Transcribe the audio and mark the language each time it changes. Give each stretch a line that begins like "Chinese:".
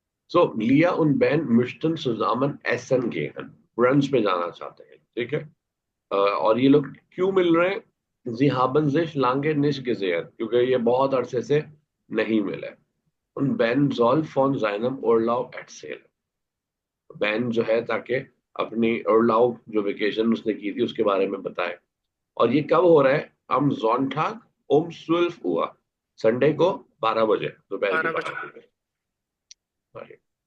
German: So, Lia und Ben möchten zusammen essen gehen.
Hindi: Brunch पे जाना चाहते हैं, ठीक है। और ये लोग क्यों मिल रहे हैं?
German: Sie haben sich lange nicht gesehen,
Hindi: क्योंकि ये बहुत अरसे से नहीं मिले।
German: Und Ben soll von seinem Urlaub erzählen।
Hindi: Ben जो है ताकि अपनी Urlaub जो वेकेशन उसने की थी उसके बारे में बताए। और ये कब हो रहा है?
German: Am Sonntag um 12 Uhr,
Hindi: Sunday को 12 बजे, दोपहर के 12 बजे। 12 बजे। Sorry.